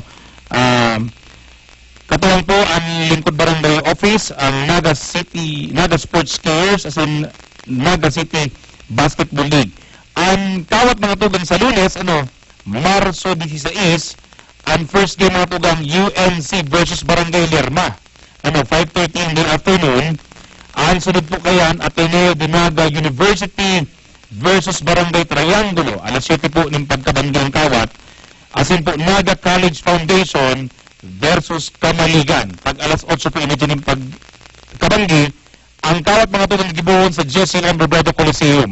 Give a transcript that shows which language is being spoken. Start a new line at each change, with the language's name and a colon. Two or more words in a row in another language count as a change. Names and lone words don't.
Bikol: Katuwang po ang Lingkod Barangay Office, ang Naga Sports Cares, as in Naga City Basketball League. Ang kawat mga tugang sa Lunes, Marso 16, ang first game mga tugang UNC versus Barangay Lerma.
English: 5:30 in the afternoon.
Bikol: Ang sunod po kayan, Ateneo de Naga University versus Barangay Triangulo. Alas 7 po ng pagkabanggang kawat. Asin po Naga College Foundation versus Kamaligan. Pag alas 8 po inidyo ng pagkabanggi, ang kawat mga tugang gibuhon sa Jesse Lamberbrado Coliseum.